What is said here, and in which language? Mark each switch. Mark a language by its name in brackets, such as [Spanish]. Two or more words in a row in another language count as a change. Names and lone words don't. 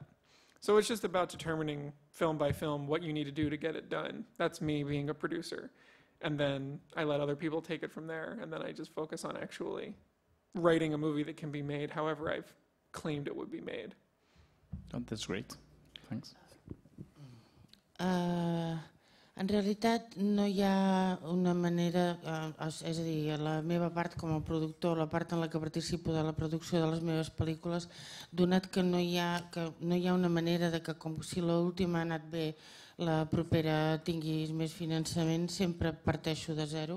[English] So it's just about determining film by film what you need to do to get it done. That's me being a producer. And then I let other people take it from there, and then I just focus on actually writing a movie that can be made however I've claimed it would be made. Oh, that's great. Thanks. [Catalan] En realitat no hi ha una manera, és a dir, la meva part com a productor, la part en la que participo de la producció de les meves pel·lícules, donat que no hi ha una manera de que com si l'última ha anat bé, la propera tingui més finançament, sempre parteixo de zero.